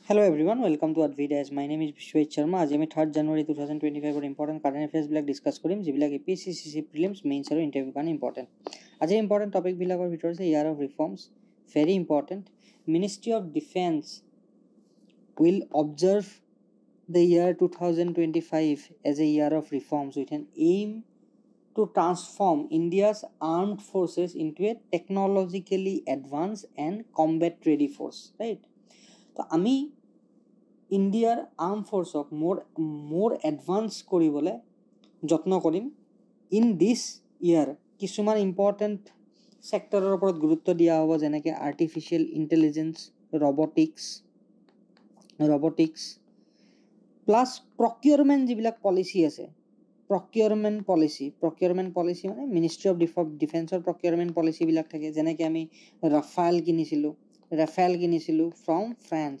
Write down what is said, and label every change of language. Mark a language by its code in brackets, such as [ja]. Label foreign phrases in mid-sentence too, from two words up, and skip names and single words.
[en] Hello everyone, welcome to Advidas. My name is Vishwet Sharma. [as] আজি আমি 3rd January 2025 এর [en] important current affairs [as] বিলাক ডিসকাস কৰিম যিবিলাক APSC CC [en] prelims mains [as] আৰু ইন্টাৰভিউ কাৰণে ইম্পৰ্টেন্ট। আজি [en] important topic [as] বিলাকৰ ভিতৰত আছে [en] year of reforms, very important. Ministry of Defence will observe the year 2025 as a year of reforms with an aim to transform India's armed forces into a technologically advanced and combat ready force, right? [as] তো আমি ইণ্ডিয়াৰ আৰ্ম ফ'ৰ্চক [en] more advance [as] কৰিবলৈ যত্ন কৰিম। [en] in this year [as] কিছুমান ইম্পৰ্টেণ্ট ছেক্টৰৰ ওপৰত গুৰুত্ব দিয়া হ'ব, যেনেকৈ [en] artificial intelligence, robotics plus procurement [as] যিবিলাক পলিচি আছে, [en] procurement policy [as] মানে মিনিষ্ট্ৰি অফ ডিফেন্সৰ প্ৰকিউৰমেণ্ট পলিচিবিলাক থাকে, যেনেকৈ আমি ৰাফেল কিনিছিলোঁ [en] from France.